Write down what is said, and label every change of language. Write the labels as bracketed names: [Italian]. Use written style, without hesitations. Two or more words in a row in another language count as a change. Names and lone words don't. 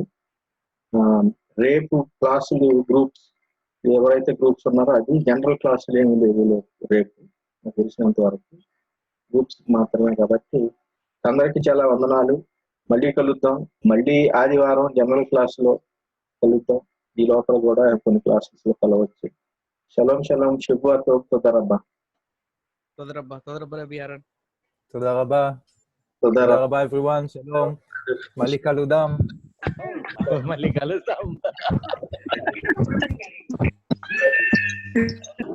[Telugu] రేపు క్లాసులు గ్రూప్స్ ఎవరైతే గ్రూప్స్ ఉన్నారో అది జనరల్ క్లాసులు ఏమి లేవు రేపు నాకు తెలిసినంత వరకు, గ్రూప్స్ మాత్రమే. కాబట్టి అందరికీ చాలా వందనాలు. మళ్ళీ కలుద్దాం. మళ్ళీ ఆదివారం జనరల్ క్లాస్ లో కలుద్దాం. ఈ లోపల కూడా కొన్ని క్లాసెస్ లో కలవచ్చు. [Hebrew] שלום שלום, [Telugu] శుభవార్త తొదరబ్బా. [Hebrew] Rabbi Yaron. תודה רבה. תודה רבה everyone, שלום. מלי קלודם. Mali kalusam.